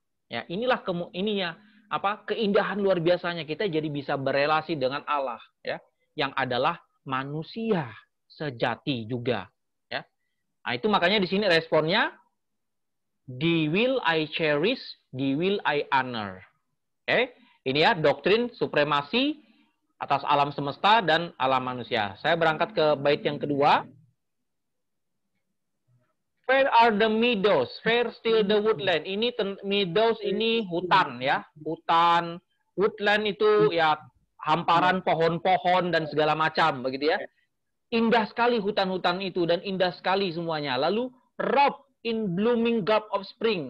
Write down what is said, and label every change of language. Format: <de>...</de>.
<id>Ya, inilah keindahan luar biasanya kita jadi bisa berelasi dengan Allah ya, yang adalah manusia sejati juga ya. Nah, itu makanya di sini responnya</id> <en>"Thee will I cherish, thee will I honor."</en> <id>Oke, ini ya doktrin supremasi atas alam semesta dan alam manusia. Saya berangkat ke bait yang kedua.</id> <en>Fair are the meadows, fair still the woodland.</en> <id>Ini meadows ini hutan ya, hutan. Woodland itu ya hamparan pohon-pohon dan segala macam begitu ya. Indah sekali hutan-hutan itu dan indah sekali semuanya.</id> <en>Lalu robe in blooming garb of spring.</en>